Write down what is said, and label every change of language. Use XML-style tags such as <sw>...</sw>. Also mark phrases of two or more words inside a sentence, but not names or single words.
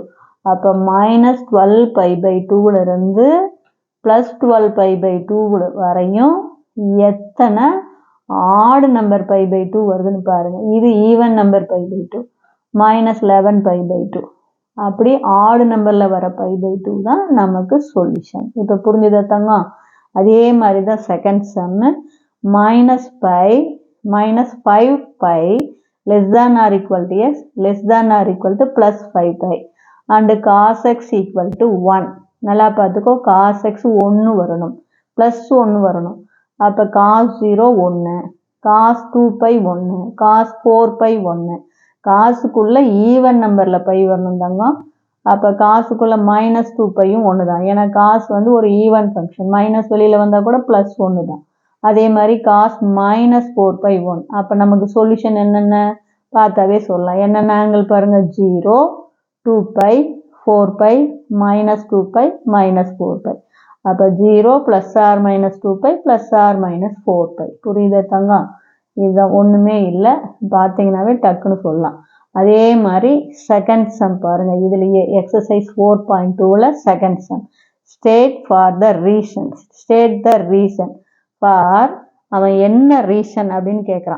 <ta>அப்போ -12</ta> <en>pi by</en> <ta>2லிருந்து +12</ta> <en>pi by</en> <ta>2 வரையும் எத்தனை</ta> <en>odd number pi by</en> <ta>2 வருதுன்னு பாருங்கள்.</ta> <en>இது even number pi by 2 -11 pi by 2.</en> <ta>அப்படி</ta> <en>odd numberil</en> <ta>வர</ta> <en>pi by</en> <ta>2 தான் நமக்கு சொல்யூஷன். இப்போ புரிஞ்சுதா தங்கம்? அதே மாதிரி தான்</ta> <en>second sum. -5 பை less than or equal to x less than or equal to +5 pi and cos x equal to 1.</en> <ta>நல்லா பார்த்துக்கோ,</ta> <en>cos x</en> <ta>1 வரணும், +1 வரணும்.</ta> <en>அப்போ cos 0 1, cos 2 pi 1, cos 4 pi 1.</en> <ta>காசுக்குள்ள</ta> <en>even numberil</en> <ta>பை வரணும் தங்கம். அப்போ காசுக்குள்ள -2 பையும் 1 தான். ஏன்னா காசு வந்து ஒரு</ta> <en>even function,</en> <ta>மைனஸ் வெளியில் வந்தால் கூட +1 தான். அதே மாதிரி</ta> <en>cos -4 pi 1.</en> <ta>அப்போ நமக்கு சொல்யூஷன் என்னென்ன பார்த்தாவே சொல்லலாம். என்னென்ன ஆங்கிள் பாருங்கள், 0,</ta> <en>2 pi, 4 pi, -2 pi, -4 pi. அப்போ 0 + or -2 pi + or -4 pi.</en> <ta>புரியுதா தங்கம்? இதுதான், ஒன்றுமே இல்லை, பார்த்தீங்கன்னாவே டக்குன்னு சொல்லலாம். அதே மாதிரி</ta> <en>second sum</en> <ta>பாருங்கள். இதுலேயே எக்ஸசைஸ் 4.2ல் செகண்ட் சம்.</ta> <en>state the reason for,</en> <ta>அவன் என்ன ரீசன் அப்படின்னு கேட்குறான்.</ta>